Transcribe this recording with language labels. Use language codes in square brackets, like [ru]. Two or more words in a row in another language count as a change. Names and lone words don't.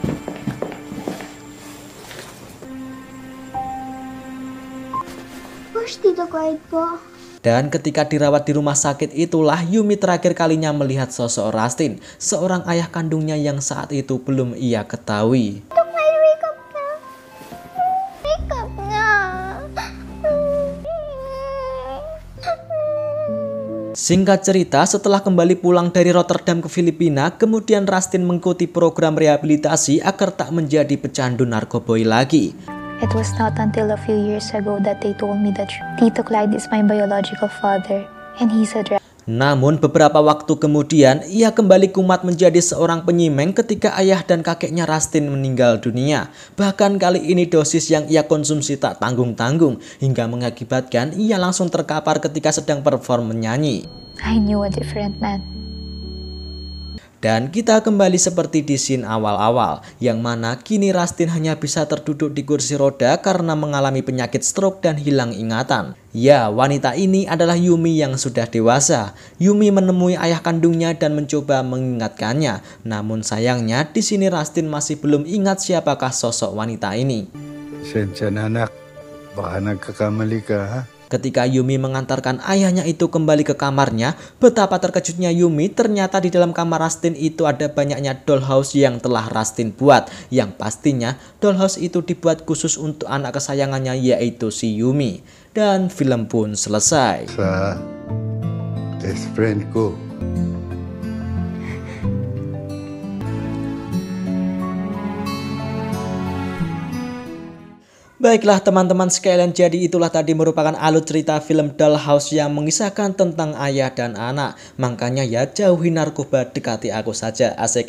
[en] Where's Tito Clyde po? [id] Dan ketika dirawat di rumah sakit itulah Yumi terakhir kalinya melihat sosok Rustin, seorang ayah kandungnya yang saat itu belum ia ketahui. [en] Tito Clyde, wake up na. Wake up na. [id] Singkat cerita, setelah kembali pulang dari Rotterdam ke Filipina, kemudian Rustin mengikuti program rehabilitasi agar tak menjadi pecandu narkoboy lagi. [en] It was not until a few years ago that they told me that Tito Clyde is my biological father and he's a drug. [id] Namun beberapa waktu kemudian, ia kembali kumat menjadi seorang penyimeng ketika ayah dan kakeknya Rustin meninggal dunia. Bahkan kali ini dosis yang ia konsumsi tak tanggung-tanggung, hingga mengakibatkan ia langsung terkapar ketika sedang perform menyanyi. [en] I knew a different man. [id] Dan kita kembali seperti di scene awal-awal, yang mana kini Rustin hanya bisa terduduk di kursi roda karena mengalami penyakit stroke dan hilang ingatan. Ya, wanita ini adalah Yumi yang sudah dewasa. Yumi menemui ayah kandungnya dan mencoba mengingatkannya. Namun sayangnya di sini Rustin masih belum ingat siapakah sosok wanita ini. [tl] Sensya na anak, baka nagkakamali ka ha? [id] Ketika Yumi mengantarkan ayahnya itu kembali ke kamarnya, betapa terkejutnya Yumi, ternyata di dalam kamar Rustin itu ada banyaknya dollhouse yang telah Rustin buat. Yang pastinya dollhouse itu dibuat khusus untuk anak kesayangannya, yaitu si Yumi. Dan film pun selesai. [tl] Sa [en] best friend [tl] ko. [id] Baiklah teman-teman sekalian, jadi itulah tadi merupakan alur cerita film Dollhouse yang mengisahkan tentang ayah dan anak. Makanya ya, jauhi narkoba, dekati aku saja, asik.